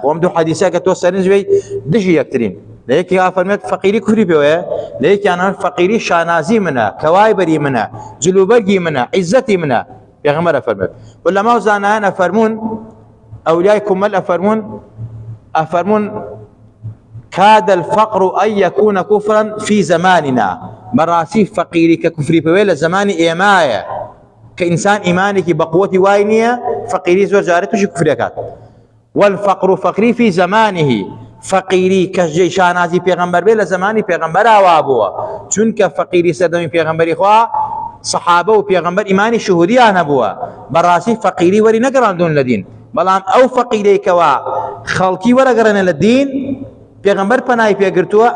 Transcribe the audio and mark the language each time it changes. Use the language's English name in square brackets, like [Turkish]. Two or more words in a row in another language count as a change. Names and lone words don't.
[Central Kurdish] خۆم دوو حەدیثە کە تۆ سەرنجوێی دژی یەکترین، لە یەکێکا فەرمێت فەقیری کوفری پێوەیە، لە یەکیانە فەقیری شانازی منە، کەوایبەری منە، جلوبەرگی منە، عیزەتی منە. پێغەمبەرە فەرمێت. وەلەما و زانایان ئەفەرمون، ئەولیای کومەل ئەفەرمون [Arabic] كاد الفقر أن يكون كفرا في زماننا. [Central Kurdish] بەڕاستی فەقیری کە کوفری پێوەیە لە زمانی ئێمایە کە ئینسان ئیمانێکی بەقوەتی وای نییە، فەقیری زۆر جارێ تووشی کوفرەکات. [Arabic] والفقر فقری في زمانه، [Central Kurdish] فەقیری کە جێی شانازی پێغەمبەر بێ لە زمانی پێغەمبەر ئاوا بووە، چونکە فەقیری سەردەمی پێغەمبەری خوا سەحابە و پێغەمبەر ئیمانی شهودیان هەبووە. بەڕاستی فەقیری وەری نەگەڕاندون لە دین، بەڵام ئەو فەقیرەیەکەوە خەڵکی وەرەگەڕێنە لە دین پێغەمبەر پەنای پێگرتووە.